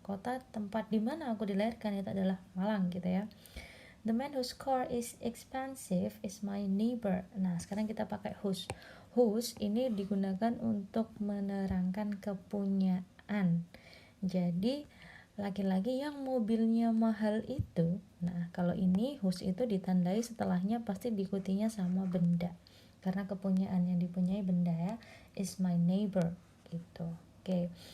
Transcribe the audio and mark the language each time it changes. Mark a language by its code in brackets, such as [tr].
[id] Kota tempat di mana aku dilahirkan itu adalah Malang gitu ya. [en] The man whose car is expensive is my neighbor. [id] Nah, sekarang kita pakai whose. Whose ini digunakan untuk menerangkan kepunyaan. Jadi, laki-laki yang mobilnya mahal itu, nah kalau ini whose itu ditandai setelahnya pasti diikutinya sama benda. Karena kepunyaan yang dipunyai benda ya, [en] is my neighbor [id] gitu. Oke.